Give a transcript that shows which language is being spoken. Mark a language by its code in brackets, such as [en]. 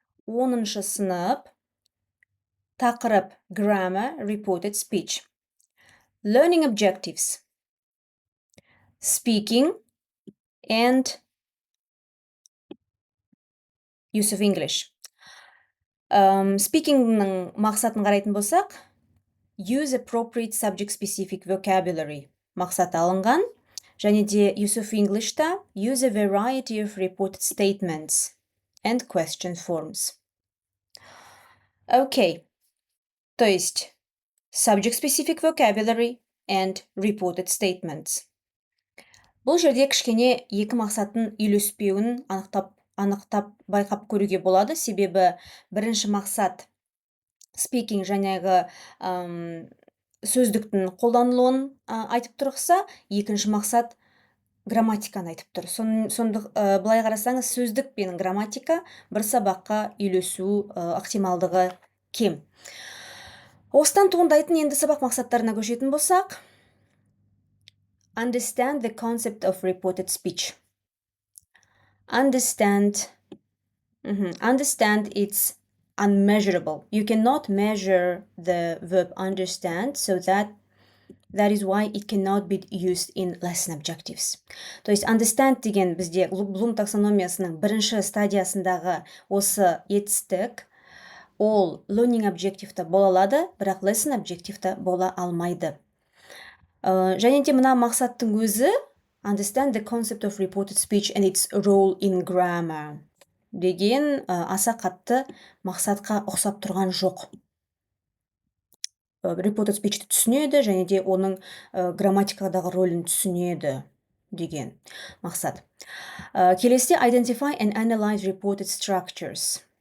[kk] 10-шы сынып тақырып [en] grammar, reported speech. Learning objectives: speaking and use of English. [kk] Speaking'ның мақсатын қарайтын болсақ, [en] use appropriate subject-specific vocabulary [kk] мақсаты алынған, және де [en] use of English'та use a variety of reported statements and question forms. Okay, [ru] то есть [en] subject-specific vocabulary and reported statements. [kk] Бұл жерде кішкене екі мақсаттың үйлеспеуін анықтап байқап көруге болады, себебі бірінші мақсат speaking жаңағы сөздіктің қолданылуын айтып тұрғысы, екінші мақсат грамматиканы айтып тұр. Былай қарасаңыз, сөздік пен грамматика бір сабаққа үйлесу ықтималдығы кем. Осыдан туындайтын енді сабақ мақсаттарына көшетін болсақ, [en] understand the concept of reported speech. Understand it's unmeasurable. You cannot measure the verb understand, so that is why it cannot be used in lesson objectives. [ru] То есть [kk] understand деген бізде Блум таксономиясының бірінші стадиясындағы осы етістік, ол learning objective'та бола алады, бірақ lesson objective'та бола алмайды. Және де мына мақсаттың өзі [en] understand the concept of reported speech and its role in grammar [kk] деген аса қатты мақсатқа ұқсап тұрған жоқ. Reported speech'ті түсінеді, және де оның грамматикадағы рөлін түсінеді деген мақсат. Келесіде [en] identify and analyze reported structures.